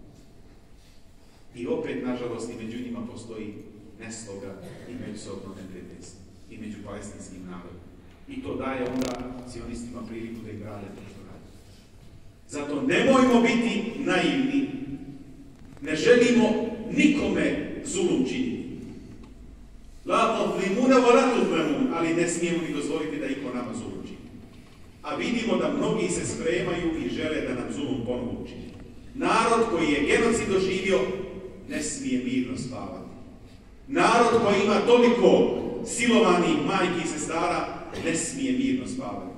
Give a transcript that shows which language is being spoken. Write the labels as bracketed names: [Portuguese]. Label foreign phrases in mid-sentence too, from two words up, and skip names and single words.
[Bosnian] I opet, nažalost, i među njima postoji nesloga i međusobno neprijateljstvo i među palestinskim narodom. I to daje onda sionistima priliku da ih rade to što rade. Zato nemojmo biti naivni. Ne želimo nikome zulum činiti. [Arabic] لا تظلمون ولا تظلمون, [Bosnian] ali ne smijemo ni dozvoliti da iko nama zulum čini. A vidimo da mnogi se spremaju i žele da nam zulum ponovo učini. Narod koji je genocid doživio ne smije mirno spavati. Narod koji ima toliko silovanih majki i sestara ne smije mirno spavati.